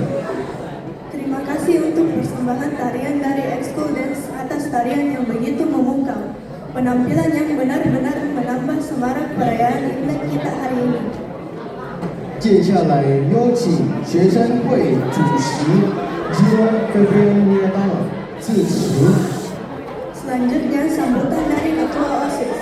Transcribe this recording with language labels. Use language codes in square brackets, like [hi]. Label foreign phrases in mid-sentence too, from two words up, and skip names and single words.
[id] Terima kasih untuk persembahan tarian dari Ekskul Dance atas tarian yang begitu memukau. Penampilan yang benar-benar menambah semarak perayaan Imlek kita hari ini. [zh] 接下来有请学生会主席 Gino Febrian 致辞。 [id] Selanjutnya sambutan dari Ketua OSIS.